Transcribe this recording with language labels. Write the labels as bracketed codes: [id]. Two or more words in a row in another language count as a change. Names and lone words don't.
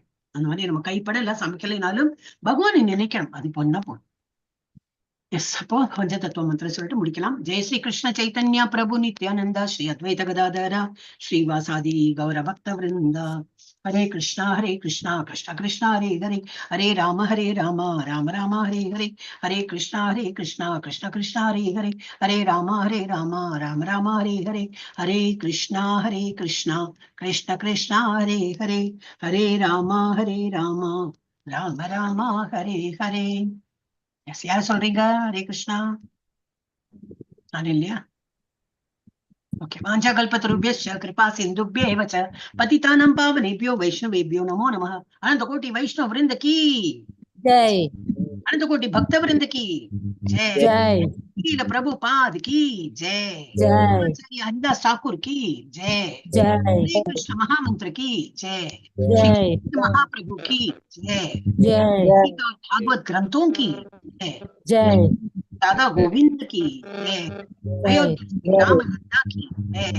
[ta] அந்த மாதிரி நம்ம கைப்பட எல்லாம் சமைக்கலைனாலும் பகவானை நினைக்கணும். அது பொண்ணா போகணும். எஸ், அப்போ பஞ்ச தத்துவ மந்திரம் சொல்லிட்டு முடிக்கலாம். [sa] जय श्री कृष्ण चैतन्य प्रभु नित्यानन्द श्री अद्वैत गदाधर श्रीवासादि गौर भक्त वृन्द. हरे कृष्ण कृष्ण कृष्ण हरे हरे, हरे राम राम राम हरे हरे, हरे कृष्ण कृष्ण कृष्ण हरे हरे, हरे राम राम राम हरे हरे, हरे कृष्ण कृष्ण कृष्ण हरे हरे, हरे राम राम राम हरे हरे. [ta] எஸ், யார் சொல்றீங்க? [sa] हरे कृष्ण. [ta] நான் இல்லையா? ஓகே. [sa] वाञ्छा कल्पतरुभ्यश्च कृपा सिन्धुभ्येव च पतितानां पावनेभ्यो वैष्णवेभ्यो नमो नमः. [hi] अनन्त कोटि वैष्णव वृन्द की ஜெய். अनन्त कोटि भक्त वृन्द की जय. ஜெய். कील प्रभुपाद की जय. ஜெய். ஹரிதாஸ் ठाकुर की जय. ஜெய். श्री कृष्ण महामंत्र की जय. ஜெய். श्री महाप्रभु की जय. ஜெய். भागवत ग्रंथों की जय. ஜெய். दादा गोविंद की जय. अयोध्या राम लल्ला की जय.